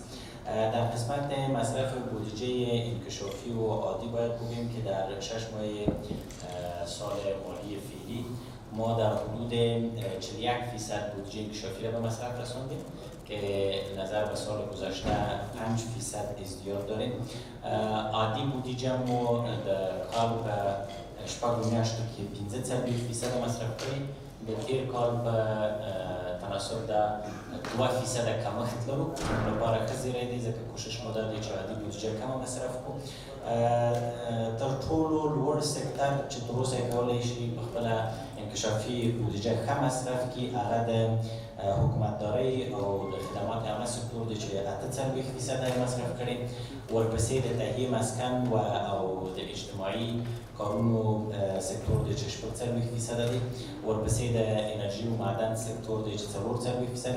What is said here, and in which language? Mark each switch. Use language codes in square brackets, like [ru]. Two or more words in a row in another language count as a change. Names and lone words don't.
[fa] در قسمت مصرف بودجه انکشافی و عادی باید بگوییم که در 6 ماه سال مالی فعلی ما در حدود 41% بودجه انکشافی را به مصرف رساندیم که نظر به سال گذشته 5% ازدیاد داریم. [ps] عادی بودجه ما در کال به شپږ میاشتو کې 15% مصرف کړی، د تیر کال په تناسب د 2% کمښت لرو. لپاره ښه زیری دی ځکه کوشش مو دا دی چې عادي بودجه کمه مصرف کړو. تر ټولو لوړ سکتر چې تر اوسه یې کولی شي په خپله انکشافي بودجه ښه مصرف کړي هغه د حکومتدارۍ او د [fa] خدمات عامه [ps] سکتور دی چې 48% یې مصرف کړي، ورپسې د تهیې مسکن او د اجتماعي کارونو سکتور دی چې 40% دی، ورپسې د [fa] انرژي و معدن [ps] سکتور دی چې 40%.